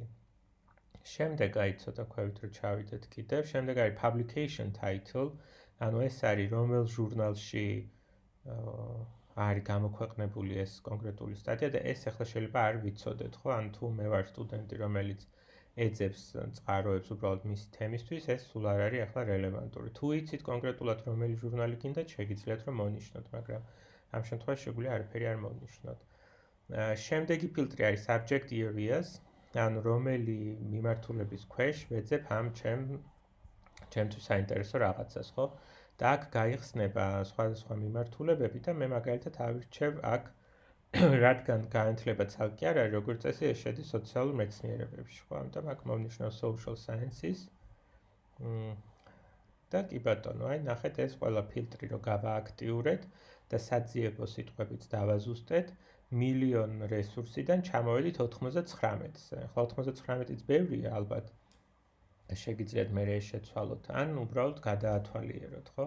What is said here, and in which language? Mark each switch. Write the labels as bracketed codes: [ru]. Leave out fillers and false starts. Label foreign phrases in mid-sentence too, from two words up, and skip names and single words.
[ka] შემდეგ აი ცოტა ქვევით რო ჩავიდეთ კიდევ, შემდეგ არის [en] publication title, [ka] ანუ ეს არის რომელ ჟურნალში არის გამოქვეყნებული ეს კონკრეტული სტატია და ეს ახლა შეიძლება არ ვიცოდეთ, ხო? ან თუ მე ვარ სტუდენტი, რომელიც ეძებს წყაროებს უბრალოდ მისი თემისთვის, ეს სულ არ არის ახლა რელევანტური. თუ იცით კონკრეტულად რომელი ჟურნალი გინდათ, შეგიძლიათ რომ მონიშნოთ, მაგრამ ამ შემთხვევაში შეგვიძლია არაფერი არ მონიშნოთ. შემდეგი ფილტრი არის [en] subject areas, [ka] ანუ რომელი მიმართულების ქვეშ ვეძებ ამ ჩემთვის საინტერესო რაღაცას, ხო? და აქ გაიხსნება სხვადასხვა მიმართულებები და მე მაგალითად ავირჩევ აქ რადგან განათლება ცალკე არ არის, როგორც წესი ეს შედის სოციალურ მეცნიერებებში, ხო? ამიტომ აქ მოვნიშნავ [en] social sciences. [ka] და კი ბატონო, აი ნახეთ ეს ყველა ფილტრი რო გავააქტიურეთ და საძიებო სიტყვებიც დავაზუსტეთ, მილიონ რესურსიდან ჩამოვედით 99-ზე. ახლა 99-იც ბევრია ალბათ. შეგიძლიათ მე ეს შეცვალოთ, ან უბრალოდ გადაათვალიეროთ, ხო?